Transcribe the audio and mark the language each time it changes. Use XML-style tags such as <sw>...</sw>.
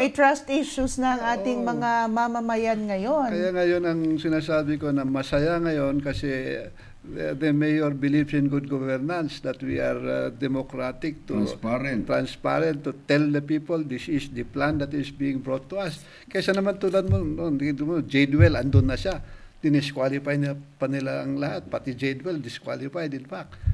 <tl>may</tl> <en>trust issues</en> <tl>na ang ating mga mamamayan ngayon. Kaya ngayon ang sinasabi ko na masaya ngayon kasi</tl> <en>the mayor believes in good governance, that we are democratic transparent to tell the people this is the plan that is being brought to us.</en> <tl>Kaysa naman tulad mo, Jadewell, andun na siya. Dinisqualify na pa nila ang lahat.</tl> <en>Pati Jadewell, disqualified in fact.</en>